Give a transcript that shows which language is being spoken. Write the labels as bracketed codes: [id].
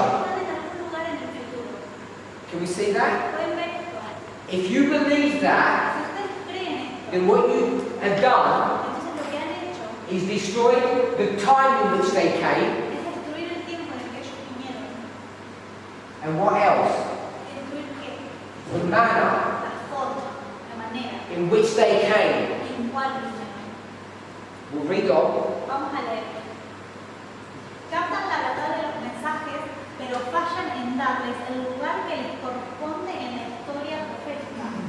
[es] están en algún lugar en el futuro. [en] Can we see that? [es] ¿Pueden ver esto? [en] If you believe that, [es] Si ustedes creen esto, [en] then what you have done [es] entonces lo que han hecho [en] is destroy the time in which they came, [es] es destruir el tiempo en el que ellos vinieron. [en] and what else? [es] ¿Destruir qué? [en] The manner [es] La forma, la manera [en] in which they came. [es] en cual vinieron. [en] We'll read on. [es] Vamos a leer. Captan la verdad de los mensajes, pero fallan en darles el lugar que les corresponde en la historia profética.